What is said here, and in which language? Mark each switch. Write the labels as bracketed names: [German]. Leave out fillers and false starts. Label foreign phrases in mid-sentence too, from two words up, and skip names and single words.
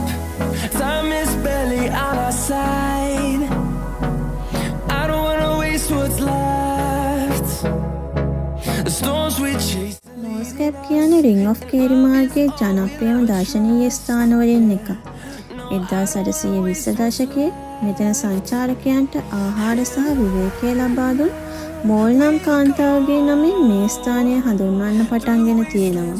[English] Time is barely on our side. I don't wanna waste what's left. The storms we chase. [Sinhala] නෝස්කැප් කියන්නේ රින් ඔෆ් කේරි මාර්ගයේ ජනප්‍රියම දර්ශනීය ස්ථානවලින් එකක්. 1820 දශකයේ මෙතන සංචාරකයන්ට ආහාර සහ විවේකය ලබා දුන් මෝල් නම් කාන්තාවගේ නමින් මේ ස්ථානය හඳුන්වන්න පටන්ගෙන තියෙනවා.